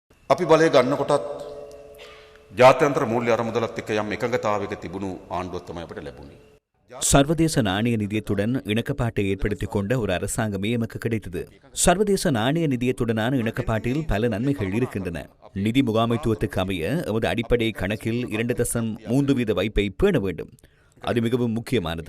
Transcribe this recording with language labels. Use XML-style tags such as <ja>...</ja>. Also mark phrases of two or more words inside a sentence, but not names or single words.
<si>අපි බලය ගන්නකොටත් ජාත්‍යන්තර මූල්‍ය අරමුදලත් එක්ක යම් එකඟතාවයක තිබුණු ආණ්ඩුවක් තමයි අපිට ලැබුණේ.</si> <ta>சர்வதேச நாணய நிதியத்துடன் இணக்கப்பாட்டை ஏற்படுத்திக் கொண்ட ஒரு அரசாங்கமே எமக்கு கிடைத்தது. சர்வதேச நாணய நிதியத்துடனான இணக்கப்பாட்டில் பல நன்மைகள் இருக்கின்றன. நிதி முகாமைத்துவத்துக்கு அமைய எமது அடிப்படை கணக்கில் 2.3% வைப்பை பேண வேண்டும். அது மிகவும் முக்கியமானது.</ta>